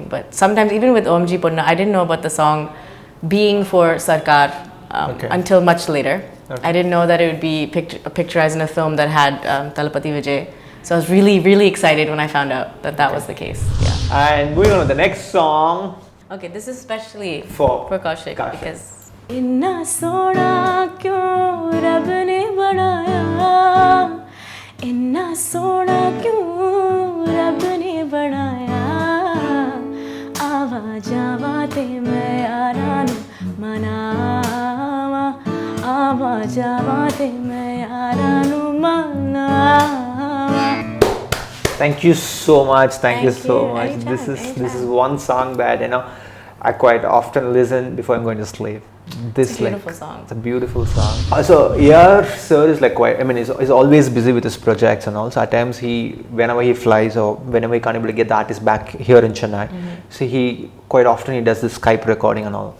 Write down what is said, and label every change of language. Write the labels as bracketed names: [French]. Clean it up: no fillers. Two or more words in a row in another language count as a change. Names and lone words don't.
[English] But sometimes, even with OMG Ponnu, I didn't know about the song being for Sarkar until much later. Okay. I didn't know that it would be picturized in a film that had Thalapathy Vijay. So I was really, really excited when I found out that that was the case. Yeah. And moving on to the next song. Okay, this is especially for [Punjabi] Kaushik because ਇੰਨਾ ਸੋਹਣਾ ਕਿਉਂ ਰੱਬ ਨੇ ਬਣਾਇਆ, ਇੰਨਾ ਸੋਹਣਾ ਕਿਉਂ ਰੱਬ ਨੇ ਬਣਾਇਆ, ਆਵਾਂ ਜਾਵਾਂ ਤੇ ਮੈਂ ਯਾਰਾਂ ਮਨਾਵਾਂ, ਆਵਾਂ ਜਾਵਾਂ ਤੇ ਮੈਂ ਯਾਰਾਂ ਮਨਾਵਾਂ. [English] Thank you so much. Thank you so much. Anytime, This is one song that I quite often listen before I'm going to sleep. It's a beautiful song. It's a beautiful song. So A.R. sir is like quite. I mean, he's always busy with his projects and all. So at times whenever he flies or whenever he can't able to get the artist back here in Chennai, so he quite often he does this Skype recording and all.